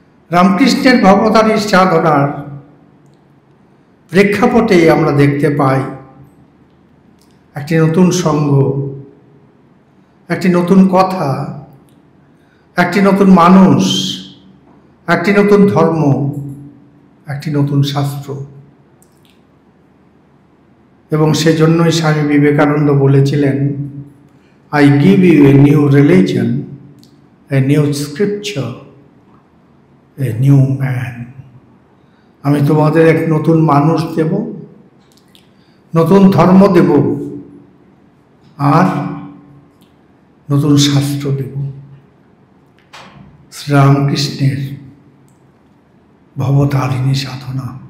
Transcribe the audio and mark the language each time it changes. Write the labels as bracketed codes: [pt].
[bn] রামকৃষ্ণের ভবতারিণী সাধনার প্রেক্ষাপটে আমরা দেখতে পাই একটি নতুন সংঘ, একটি নতুন কথা, একটি নতুন মানুষ, একটি নতুন ধর্ম, একটি নতুন শাস্ত্র। এবং সেজন্যই স্বামী বিবেকানন্দ বলেছিলেন, [en] I give you a new religion, a new scripture, a new man. [bn] আমি তোমাদের এক নতুন মানুষ দেব, নতুন ধর্ম দেব, আর নতুন শাস্ত্র দেব। শ্রীরামকৃষ্ণের ভবতারিণী সাধনা।